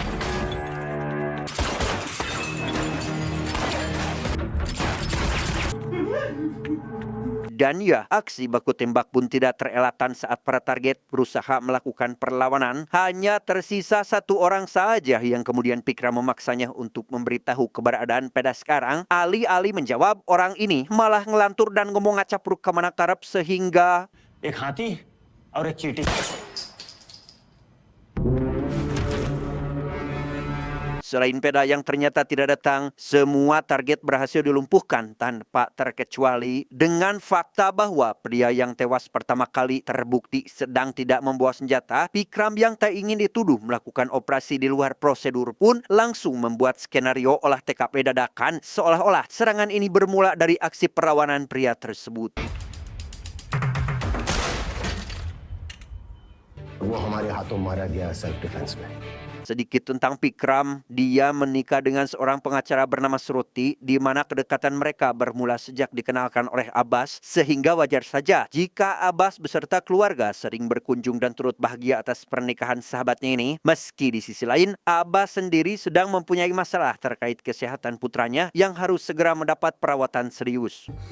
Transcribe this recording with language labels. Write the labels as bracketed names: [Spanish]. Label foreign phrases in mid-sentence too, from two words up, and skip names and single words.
[Indonesian] Dan ya, aksi baku tembak pun tidak terelakkan saat para target berusaha melakukan perlawanan. Hanya tersisa satu orang saja yang kemudian Pikram memaksanya untuk memberitahu keberadaan Peda sekarang. Alih-alih menjawab, orang ini malah ngelantur dan ngomong ngacapruk kemana karep sehingga [Hindi] एक हाथी और एक चींटी। [Indonesian] selain Peda yang ternyata tidak datang, semua target berhasil dilumpuhkan tanpa terkecuali dengan fakta bahwa pria yang tewas pertama kali terbukti sedang tidak membawa senjata. Pikram yang tak ingin dituduh melakukan operasi di luar prosedur pun langsung membuat skenario olah TKP dadakan seolah-olah serangan ini bermula dari aksi perlawanan pria tersebut. [Hindi] वो हमारे हाथों मारा गया [English] self defence [Hindi] में। [Indonesian] Sedikit tentang Pikram, dia menikah dengan seorang pengacara bernama Sruti, di mana kedekatan mereka bermula sejak dikenalkan oleh Abbas, sehingga wajar saja jika Abbas beserta keluarga sering berkunjung dan turut bahagia atas pernikahan sahabatnya ini. Meski di sisi lain, Abbas sendiri sedang mempunyai masalah terkait kesehatan putranya yang harus segera mendapat perawatan serius.